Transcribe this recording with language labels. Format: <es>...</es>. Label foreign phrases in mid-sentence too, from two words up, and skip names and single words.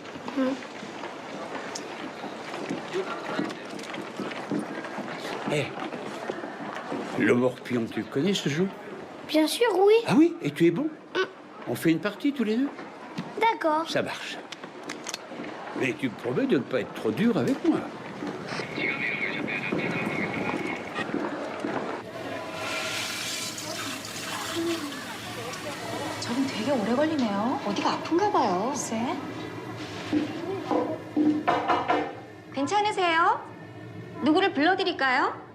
<fr>Eh, le morpion, tu connais ce jeu? Bien sûr, oui. Ah oui? Et tu es bon? On fait une partie tous les deux? D'accord. Ça marche. Mais tu me promets de ne pas être trop dur avec moi.</fr> <ko>저분 되게 오래 걸리네요. 어디가 아픈가 봐요. 글쎄. 괜찮으세요? 누구를 불러드릴까요?</ko>